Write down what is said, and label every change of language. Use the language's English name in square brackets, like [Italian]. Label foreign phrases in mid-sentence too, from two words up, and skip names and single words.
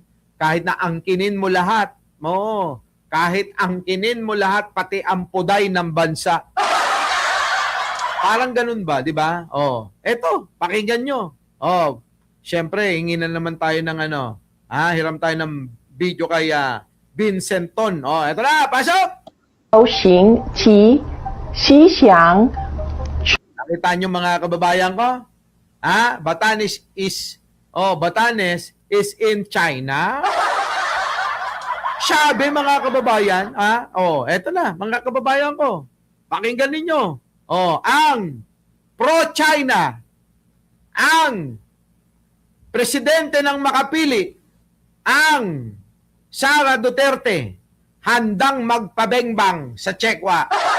[Filipino] Kahit na angkinin mo lahat, kahit angkinin mo lahat, pati ang puday ng bansa. Parang ganun ba, di ba? Eto, pakinggan nyo. Syempre, hingi na naman tayo ng hiram tayo ng video kay Vincent Ton. Eto na, pasok! 行其西祥 Nakita nyo mga kababayan ko? [English] Batanes is in China. [Filipino] Sabi mga kababayan, eto na, mga kababayan ko. Pakinggan ninyo. Ang pro-China, ang presidente ng makapili, ang Sara Duterte, handang magpabengbang sa Chekwa.